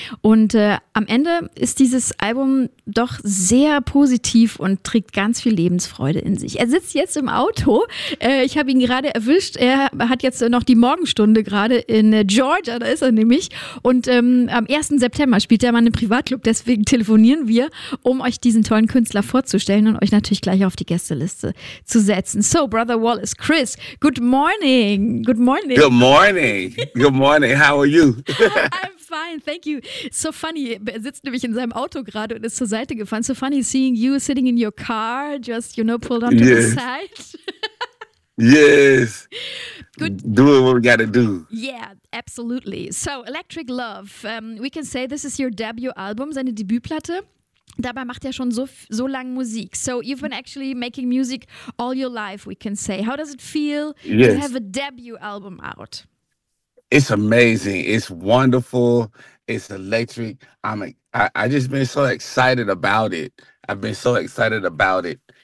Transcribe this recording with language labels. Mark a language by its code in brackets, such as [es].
[de] Und am Ende ist dieses Album doch sehr positiv und trägt ganz viel Lebensfreude in sich. Er sitzt jetzt im Auto. Ich habe ihn gerade erwischt. Er hat jetzt noch die Morgenstunde gerade in Georgia, da ist er nämlich. Und am 1. September spielt er mal einen Privatclub, deswegen telefonieren wir, um euch diesen tollen Künstler vorzustellen und euch natürlich gleich auf die Gästeliste zu setzen. [en] So, Brother Wallace, Chris, good morning. Good morning. Good morning. Good morning. How are you? Fine, thank you. So funny, [de] er sitzt nämlich in seinem Auto gerade und ist zur Seite gefahren. [en] So funny seeing you sitting in your car, just, you know, pulled onto yes. the side. Yes. Good. Doing what we gotta do. Yeah, absolutely. So, Electric Love, we can say this is your debut album, [de] seine Debütplatte. Dabei macht er schon so lange Musik. [en] So, you've been actually making music all your life, we can say. How does it feel yes. to have a debut album out? It's amazing. It's wonderful. It's electric. I just been so excited about it. I've been so excited about it.